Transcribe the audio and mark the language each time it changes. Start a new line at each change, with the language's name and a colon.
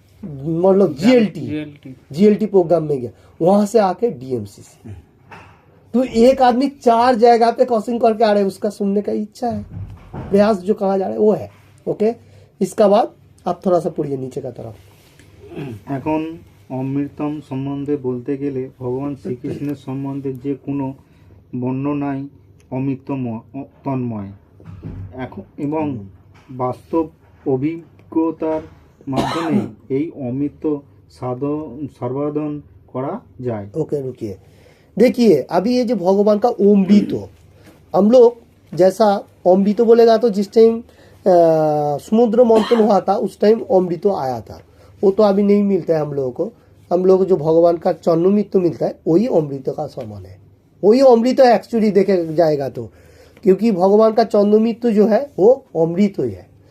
Hindi: मतलब GLT programme में गया, वहां से आके डीएमसीसी। तो एक आदमी 4 जगह पे क्रॉसिंग करके आ रहा है, उसका सुनने का इच्छा है, प्रयास जो कहा जा रहा है वो है। ओके, इसका बाद आप थोड़ा सा पढ़िए नीचे का तरफ।
Bangla: এখন অমৃতম সম্বন্ধে বলতে গেলে ভগবান শ্রীকৃষ্ণের সম্বন্ধে যে কোনো বর্ণনাই অমৃতময় তন্ময় এখন এবং বাস্তব অভিজ্ঞতার মাধ্যমে এই অমৃত সর্বাধন করা যায়।
Hindi: ओके रुकिए, देखिए अभी ये जो भगवान का अमृत, हम लोग जैसा अमृत बोलेगा तो जिस टाइम समुद्र मंथन हुआ था उस टाइम अमृत आया था, वो तो अभी नहीं मिलता है हम लोगों को। हम लोग को जो भगवान का चरणोमृत मिलता है वही अमृत का समान है, वही अमृत है एक्चुअली देखे जाएगा तो, क्योंकि भगवान का चरणोमृत जो है वो अमृत ही है।